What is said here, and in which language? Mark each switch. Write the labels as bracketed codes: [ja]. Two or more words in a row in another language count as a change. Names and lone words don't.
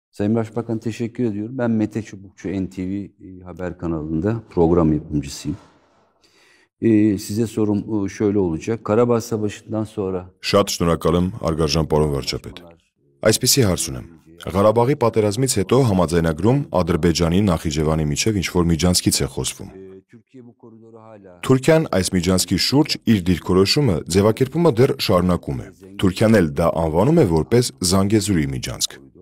[tr] Sayın Başbakan teşekkür ediyorum. Ben Mete Çubukçu NTV Haber kanalında program yapımcısıyım. Size sorum şöyle olacak. Karabağ Savaşı'ndan sonra... [hy] Շատ շնորհակալ եմ, հարգարժան պարոն վարչապետ։ Այսպիսի հարց ունեմ։ Ղարաբաղի պատերազմից հետո համաձայնագրում Ադրբեջանի Նախիջևանի միջև ինչ-որ միջանցքից է խոսվում։ Թուրքիան այս միջանցքի շուրջ իր դիրքորոշումը ձևակերպումը դեռ շարունակում է։ Թուրքիան էլ դա անվանում է որպես Զանգեզուրի միջանցք։